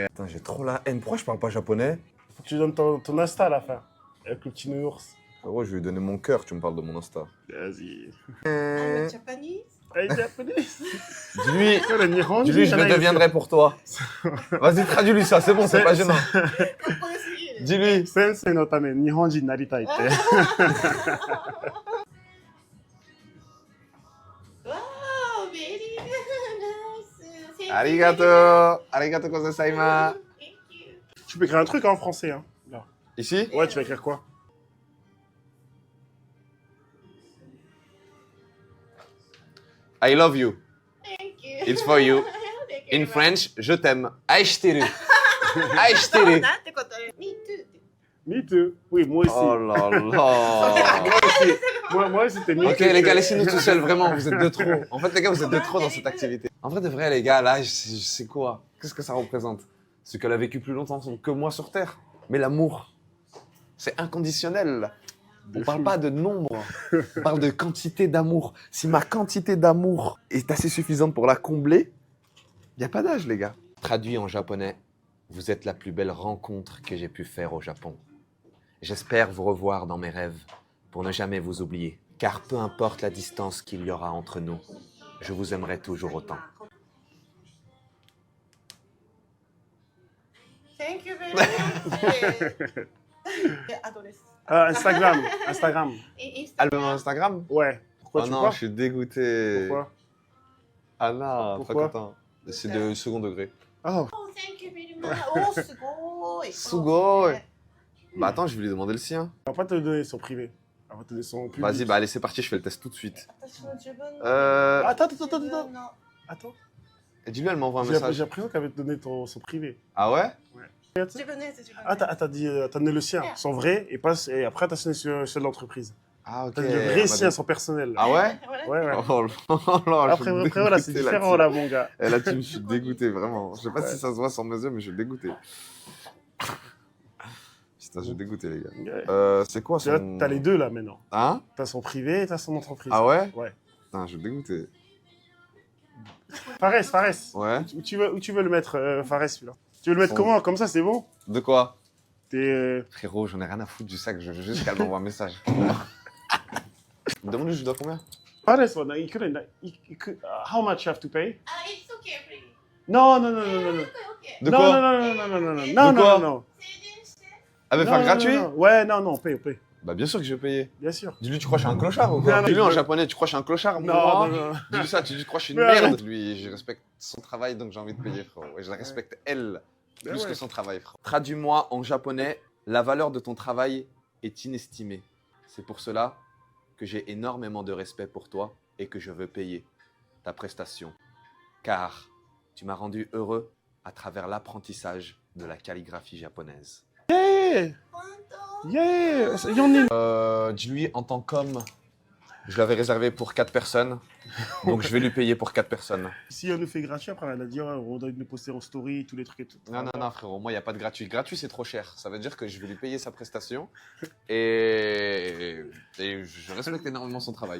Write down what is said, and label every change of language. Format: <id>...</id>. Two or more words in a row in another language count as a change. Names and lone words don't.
<fr>Putain, j'ai trop la haine. Pourquoi je parle pas japonais? Faut que tu donnes ton Insta à la fin. Avec le petit nounours. Frérot, je vais lui donner mon cœur, tu me parles de mon Insta. Vas-y.</fr> <en>I'm Japanese.</en> <fr>Hey, japonais. Dis-lui, Le Nihon, dis-lui, je le deviendrai pour toi. Vas-y, traduis-lui ça, c'est bon, c'est pas gênant.</fr> <ja>かっこよすぎる。</ja> <fr>Dis-lui.</fr> <ja>先生のため日本人になりたいって。わー、</ja> <en>very nice.</en> <ja>Arigato. ありがとうございます.</ja> <en>Thank you.</en> <fr>Tu peux écrire un truc en français, hein. Là. Ici? Ouais, tu vas écrire quoi?</fr> <en>I love you. Thank you. It's for you. Thank you In very much. French,</en> <fr>je t'aime.</fr> <ja>愛してる。愛してる. なんてことよ。</ja> <en>Me too. Me too.</en> <fr>Oui, moi aussi. Oh là là. Moi aussi. Moi aussi, c'était me Ok</fr> <en>too.</en> <fr>les gars, laissez-nous tout seuls, vraiment, vous êtes de trop. En fait les gars, vous êtes de trop dans cette activité. En vrai de vrai les gars, là, je sais quoi? Qu'est-ce que ça représente? C'est qu'elle a vécu plus longtemps que moi sur Terre. Mais l'amour, c'est inconditionnel. On parle pas de nombre, on parle de quantité d'amour. Si ma quantité d'amour est assez suffisante pour la combler, il n'y a pas d'âge les gars. Traduit en japonais, vous êtes la plus belle rencontre que j'ai pu faire au Japon. J'espère vous revoir dans mes rêves pour ne jamais vous oublier. Car peu importe la distance qu'il y aura entre nous, je vous aimerai toujours autant.</fr> <en>Thank you very much.</en> <ja>アドレス。 Instagram. インスタ</ja> <fr>Album Instagram? Ouais. Pourquoi Oh tu non, crois? je suis dégoûté. Pourquoi? Ah non, pas Pourquoi content. C'est de second degré. Oh.</fr> <en>Oh, thank you very much.</en> <ja>Oh, すごい。</ja> <fr>すごい。Bah attends, je vais lui demander le sien. On va pas te donner son privé. On va te donner son public. Vas-y, bah allez, c'est parti, je fais le test tout de suite.</fr> <ja>私の自分の。</ja> <fr>Attends.</fr> <ja>自分の</ja> <fr>Attends. Et dis-lui, elle m'envoie un J'ai message. l'impression qu'elle va te donner son privé. Ah ouais?</fr> <ja>自分のやつ自分のやつ。</ja> <fr>Ah, t'as donné le sien, son vrai, et après t'as sonné sur de l'entreprise. Ah ok. T'as dit le vrai sien, son personnel. Ah ouais? Ouais, ouais. Oh là là, je suis Après, voilà, c'est dégoûté différent là-dessus. là, mon gars. Et là-dessus, je suis dégoûté, vraiment. Je sais pas si ça se voit sur mes yeux, mais je suis dégoûté. Putain, je suis dégoûté, les gars. Ouais. C'est quoi Tu vois, son... t'as les deux là maintenant. Hein? T'as son privé et t'as son entreprise. Ah ouais? Ouais. Putain, je suis dégoûté. Fares. Ouais. Où tu veux le mettre, Fares, celui-là? Tu veux le mettre Son- comment? Comme ça, c'est bon? De quoi? T'es. Frérot, j'en ai rien à foutre du sac, je veux juste qu'elle m'envoie un message. Demande-lui, je dois combien?</fr> <en>Fares, how much you have to pay? Ah, it's okay, please.</en> <fr>Non. Okay, okay. De Non, quoi? non. De quoi? Non.</fr> <ja>宣伝して。</ja> <fr>Elle veut Non, faire non, gratuit? non. Ouais, non, paye. Bah bien sûr que je vais payer. Bien sûr. Dis-lui, tu crois que je suis un clochard ou quoi? Non, non, Dis-lui en je- japonais, tu crois que je suis un clochard moi? Non. Dis-lui ça, tu crois que je suis une Mais merde. arrête. Lui, je respecte son travail, donc j'ai envie de payer, frérot. Et je la respecte, elle, Ben plus ouais. que son travail, frérot. Traduis-moi en japonais, la valeur de ton travail est inestimée. C'est pour cela que j'ai énormément de respect pour toi et que je veux payer ta prestation. Car tu m'as rendu heureux à travers l'apprentissage de la calligraphie japonaise.</fr> <en>Yeah!</en> <ja>本当</ja> <en>Yeah!</en> <fr>Dis-lui Dis-lui en tant qu'homme Je l'avais réservé pour 4 personnes. Donc je vais lui payer pour 4 personnes. Si on nous fait gratuit, après, elle a dit, on doit nous poster en story, tous les trucs et tout. Non, frérot, moi, il n'y a pas de gratuit. Gratuit, c'est trop cher. Ça veut dire que je vais lui payer sa prestation et je respecte énormément son travail.</fr>